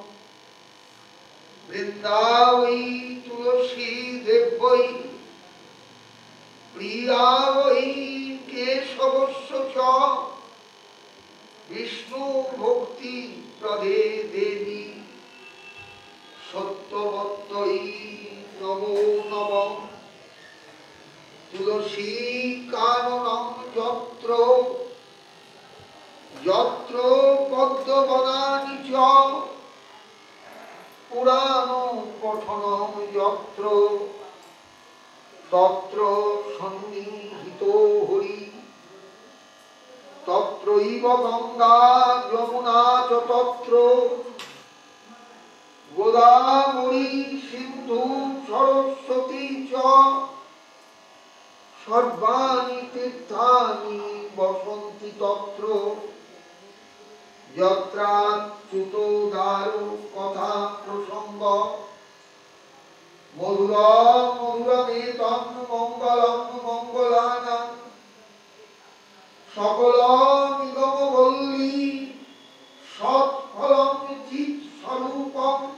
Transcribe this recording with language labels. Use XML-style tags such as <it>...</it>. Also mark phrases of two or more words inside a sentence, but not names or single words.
<sa>বৃন্দাবৈ তুলসী দেব্যৈ প্রিয়াবৈ কেশবস্য চ বিষ্ণু ভক্তি প্রদে দেবী সত্যবত্যৈ নমো নমঃ। তুলসী কাননং যত্র যত্র পদ্মবনানি চ পুরাণ পঠনং যত্র তত্র সন্নিহিতো হরি। তত্রৈব গঙ্গা যমুনা চ তত্র গোদাবরী সিন্ধু সরস্বতী চ সর্বাণি তীর্থানি বসন্তি তত্র যত্রাচ্যুতোদারো কথা প্রসঙ্গ মধুরম মধুরমেতং মঙ্গলং মঙ্গলানাং সকলমিদং বল্লী সৎফলং চিৎস্বরূপং</sa>